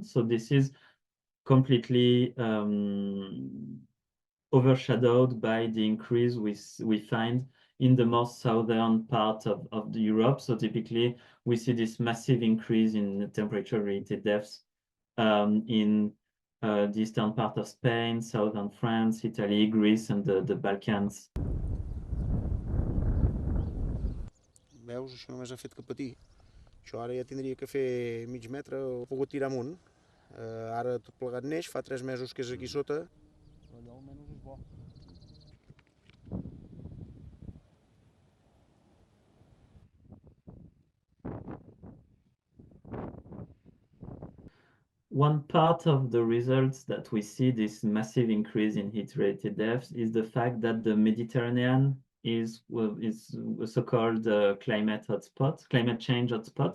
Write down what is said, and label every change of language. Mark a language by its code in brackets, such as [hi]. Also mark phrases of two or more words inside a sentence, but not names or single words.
[en] So this is completely overshadowed by the increase we find in the most southern part of the Europe. So typically we see this massive increase in temperature-related deaths in the eastern part of Spain, southern France, Italy, Greece, and the Balkans. [ca] Veus, això només ha fet que patir. Això ara ja tindria que fer mig metre o pogut tirar amunt. Ara tot plegat neix, fa 3 mesos que és aquí sota. Allò almenys és bo. [en] One part of the results that we see this massive increase in heat-related deaths is the fact that the Mediterranean is a so-called climate change hotspot.